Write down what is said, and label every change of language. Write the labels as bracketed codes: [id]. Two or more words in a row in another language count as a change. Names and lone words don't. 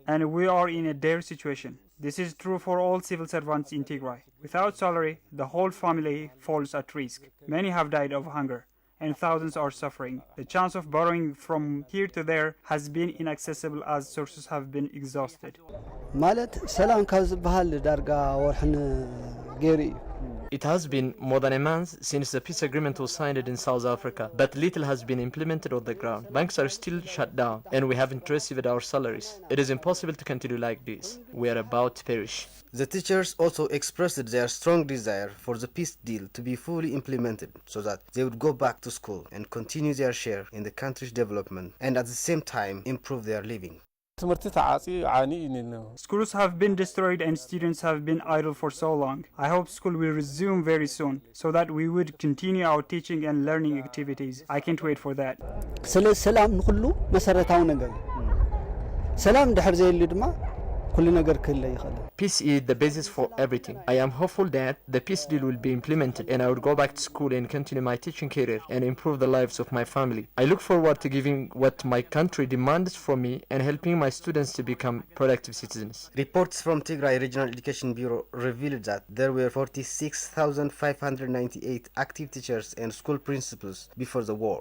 [en] and we are in a dire situation. This is true for all civil servants in Tigray. Without salary, the whole family falls at risk. Many have died of hunger, and thousands are suffering. The chance of borrowing from here to there has been inaccessible as sources have been exhausted. [ti] ማለት ሰላም ካብ ዝበሃል ዳርጋ ወርሕን ገይሩ እዩ [en] It has been more than a month since the peace agreement was signed in South Africa, but little has been implemented on the ground. Banks are still shut down, and we haven't received our salaries. It is impossible to continue like this. We are about to perish. The teachers also expressed their strong desire for the peace deal to be fully implemented so that they would go back to school and continue their share in the country's development and at the same time improve their living. Schools have been destroyed and students have been idle for so long. I hope school will resume very soon so that we would continue our teaching and learning activities. I can't wait for that. [ti] ስለ ሰላም ንኩሉ መሰረታዊ ነገር ሰላም ድሕር ዘይሉ ድማ ኩሉ ነገር ክህለ ይኽእል [en] Peace is the basis for everything. I am hopeful that the peace deal will be implemented and I will go back to school and continue my teaching career and improve the lives of my family. I look forward to giving what my country demands from me and helping my students to become productive citizens. Reports from Tigray Regional Education Bureau revealed that there were 46,598 active teachers and school principals before the war.